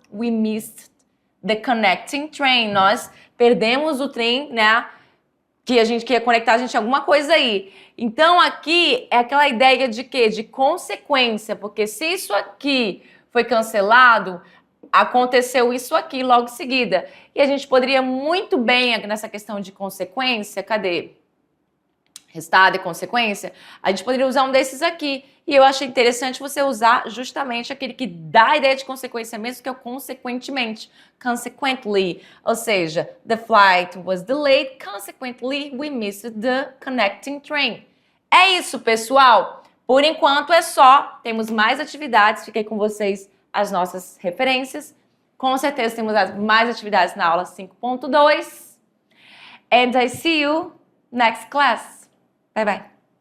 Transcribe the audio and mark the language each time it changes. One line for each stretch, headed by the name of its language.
English: We missed the connecting train.
Portuguese: Nós perdemos o trem, né? Que a gente quer conectar a gente a alguma coisa aí. Então, aqui é aquela ideia de quê? De consequência, porque se isso aqui foi cancelado, aconteceu isso aqui logo em seguida. E a gente poderia muito bem, nessa questão de consequência, cadê? Resultado e consequência, a gente poderia usar um desses aqui. E eu achei interessante você usar justamente aquele que dá a ideia de consequência mesmo, que é o consequentemente.
English: Consequently.
Portuguese: Ou seja,
English: the flight was delayed, consequently we missed the connecting train.
Portuguese: É isso, pessoal. Por enquanto é só. Temos mais atividades. Fiquei com vocês as nossas referências. Com certeza temos mais atividades na aula 5.2.
English: And I see you next class. Bye bye.